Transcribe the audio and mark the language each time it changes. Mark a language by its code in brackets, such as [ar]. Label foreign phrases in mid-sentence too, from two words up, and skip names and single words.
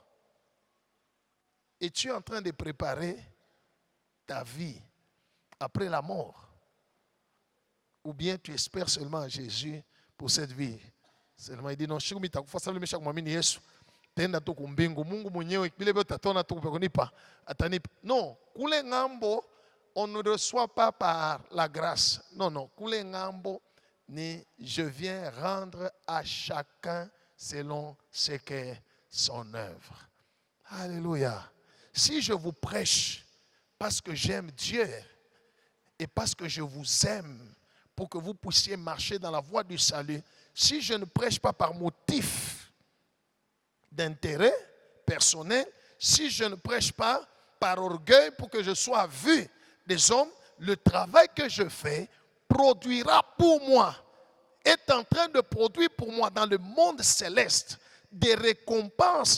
[fr] Et tu es en train de préparer ta vie après la mort. Ou bien tu espères seulement à Jésus pour cette vie. Seulement il dit non, non, [sw] kule ngambo, [fr] on ne reçoit pas par la grâce. Non, non, [sw] kule ngambo, ni [fr] je viens rendre à chacun selon ce qu'est son œuvre. Alléluia. Si je vous prêche parce que j'aime Dieu et parce que je vous aime pour que vous puissiez marcher dans la voie du salut, si je ne prêche pas par motif d'intérêt personnel, si je ne prêche pas par orgueil pour que je sois vu des hommes, le travail que je fais produira pour moi, est en train de produire pour moi dans le monde céleste des récompenses.